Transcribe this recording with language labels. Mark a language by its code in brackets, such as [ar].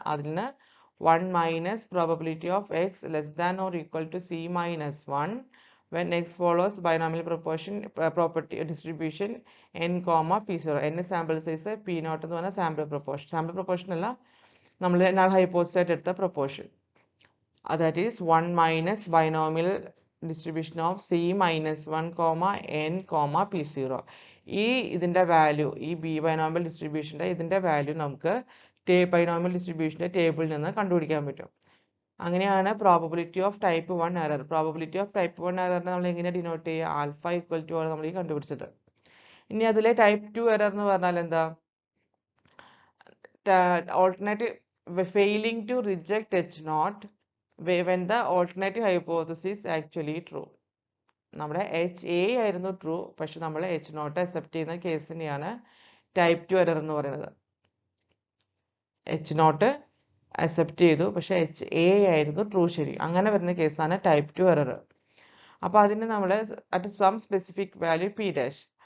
[ml] അതിന് [en] 1 minus probability of X less than or equal to C minus 1 when X follows binomial property distribution n, P0. [ml] n sample size P0 എന്ന് പറഞ്ഞാൽ sample proportion അല്ല, നമ്മൾ null hypothesis ആയിട്ട് എടുത്ത proportion. [en] That is 1 minus binomial distribution of c minus 1, n, P0. [ml] ഇതിന്റെ value ഈ B binomial ഡിസ്ട്രിബ്യൂഷന്റെ ഇതിന്റെ value നമുക്ക് ബൈനോമിയൽ ഡിസ്ട്രിബ്യൂഷന്റെ ടേബിളിൽ നിന്ന് കണ്ടുപിടിക്കാൻ പറ്റും. അങ്ങനെയാണ് probability of type 1 error. Probability of type 1 എററിനെ നമ്മൾ എങ്ങനെ ഡിനോട്ട് ചെയ്യുക? ആൽഫ ഈക്വൽ ടു ആണ് നമ്മൾ ഈ കണ്ടുപിടിച്ചത്. ഇനി അതിലെ ടൈപ്പ് 2 എറർ എന്ന് പറഞ്ഞാൽ എന്താ? [en] Alternative failing to reject H0 when the alternative hypothesis actually true. [ml] നമ്മുടെ HA ആയിരുന്നു ട്രൂ, പക്ഷെ നമ്മൾ H0 അക്സെപ്റ്റ് ചെയ്യുന്ന കേസിനെയാണ് ടൈപ്പ് 2 എറർ എന്ന് പറയുന്നത്. H0 അക്സെപ്റ്റ് ചെയ്തു, പക്ഷെ HA ആയിരുന്നു ട്രൂ. ശരി, അങ്ങനെ വരുന്ന കേസാണ് ടൈപ്പ് 2 എറർ. അപ്പോൾ അതിന് നമ്മൾ [en] at some specific value [ml] P dash.